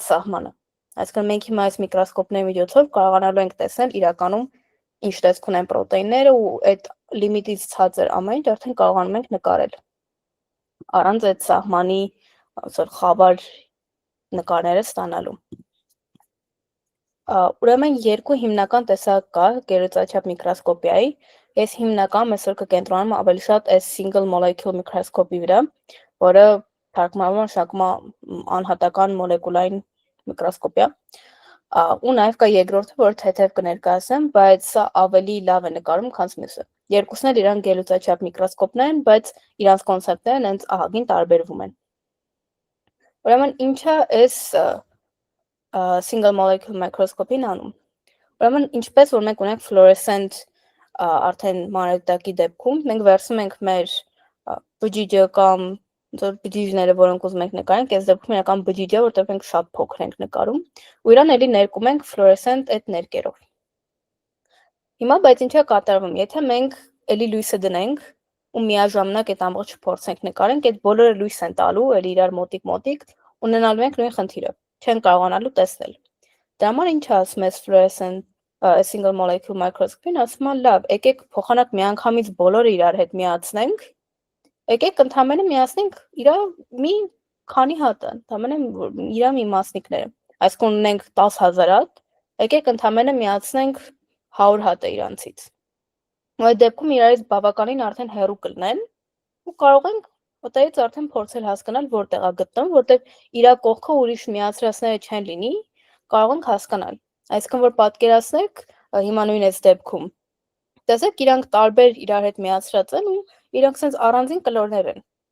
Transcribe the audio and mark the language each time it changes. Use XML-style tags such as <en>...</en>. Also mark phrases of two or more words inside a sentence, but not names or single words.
<hy>սահմանը։ Այսինքն մենք հիմա այս միկրոսկոպների միջոցով կարողանալու ենք տեսնել իրականում ինչ տեսք ունեն պրոտեինները ու այդ լիմիտից ցածր ամեն ինչ արդեն կարողանում ենք նկարել։ Առանց այդ սահմանի խավար նկարները ստանալու։ Ուրեմն երկու հիմնական տեսակ կա գերլուծաչափ միկրոսկոպիայի։ Ես հիմնական այսօր կկենտրոնանամ ավելի շատ այս</hy> <en>single molecule</en> <hy>միկրոսկոպի վրա, որը թարգմանվում նշանակում է անհատական մոլեկուլային միկրոսկոպիա։ Ու նաև կա երկրորդը, որ թեթև կներկայացնեմ, բայց սա ավելի լավ է նկարում, քան մյուսը։ Երկուսն էլ իրան գերլուծաչափ միկրոսկոպներ են, բայց իրանց կոնցեպտները հենց ահագին տարբերվում են։ Ուրեմն ինչա այս</hy> <en>single molecule microscope-</en> <hy>ին անում։ Ուրեմն ինչպես որ մենք ունենք fluorescent արդեն մանրադիտակի դեպքում, մենք վերցնում ենք մեր բջիջը կամ բջիջները, որոնք ուզում ենք նկարենք, այս դեպքում իրական բջիջը, որտեղ մենք շատ փոքր ենք նկարում, ու իրան էլի ներկում ենք fluorescent այդ ներկերով։ Հիմա բայց ինչա կատարվում, եթե մենք էլի լույսը դնենք ու միաժամանակ այդ ամբողջը փորձենք նկարենք, այդ բոլորը լույս են տալու, էլի իրար մոտիկ, ունենալու ենք նույն խնդիրը, չեն կարողանալու տեսնել։ Դրա համար ինչ ասում է</hy> <en>fluorescent single molecule microscope-</en> <hy>ին, ասում է լավ, եկեք փոխանակ միանգամից բոլորը իրար հետ միացնենք, եկեք ընդհանրապես միացնենք իրա մի քանի հատը, ընդհանրապես իրա մի մասնիկները։ Այսինքն ունենք 10,000 հատ, եկեք ընդհանրապես միացնենք 100 հատը իրանցից։ Ու այդ դեպքում իրարից բավականին արդեն հեռու կլինեն ու կարող ենք այդտեղից արդեն փորձել հասկանալ որտեղ է գտնվում, որտեղ իրա կողքը ուրիշ միացրածները չեն լինի, կարող ենք հասկանալ։ Այսինքն որ պատկերացնեք հիմա նույն այս դեպքում։ Տեսեք, իրանք տարբեր իրար հետ միացրած են ու իրանք sense առանձին կլորներ են։</hy>